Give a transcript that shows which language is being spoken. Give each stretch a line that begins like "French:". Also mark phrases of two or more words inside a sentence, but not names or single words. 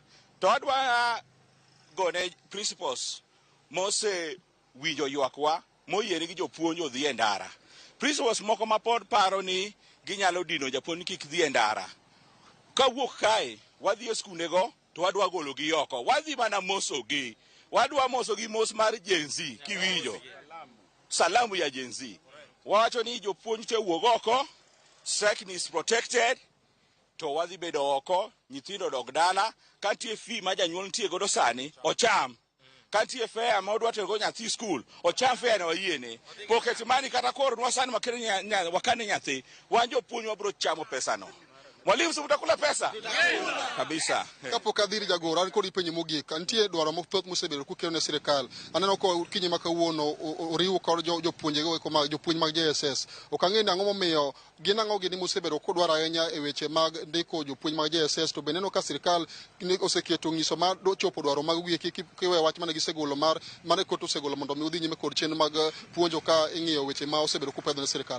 Luo (Kenya and Tanzania): To adwa gone principals mose winjo ywakwa moyiene gi jopuonj odhi e ndara. Principals moko ma pod paro ni ginyalo dino japuonj kik dhi e ndara. Kawuok kae wadhi e skundego to wadwa golo gi oko. Wadhi mana mosogi. Wadwa mosogi mos mar Gen Z kiwinjo.
Swahili: Salamu ya Gen Z.
Luo (Kenya and Tanzania): Wacho ni jopuonj te wuog oko,
English: SEC is protected,
Luo (Kenya and Tanzania): to wadhi bedo oko, nyithindo dog dala, kantie fee ma janyuol nitie godo sani, ocham. Kantie fare ma odwa tero nyathi skul, ocham fare no yiene.
English: Pocket money
Luo (Kenya and Tanzania): kata koro nwasani wakane nyathi, wan jopuonj wabro chamo pesa no.
Swahili: Mwalimu si utakula pesa? Kabisa.
Luo (Kenya and Tanzania): Kapok adhiri jagoro, an kod penjo mogik. Nitie dwaro mathoth mosebedo kukelo ne sirkal. Aneno ko kinyi ma kawuono oriwo kod jopuonj mag JSS. Ok ang'e ni ang'o momiyo gin ang'o gini mosebedo kodwaro ahinya e weche mag ndiko jopuonj mag JSS, to bende neno ka sirkal oseketo ng'iso mar chopo dwaro mag wiye kiwe wach mane gisegolo mane kot osegolo mondo mi udhi nyime kod chenro mag puonjo ka ing'iyo weche ma osebedo kupedho ne sirkal.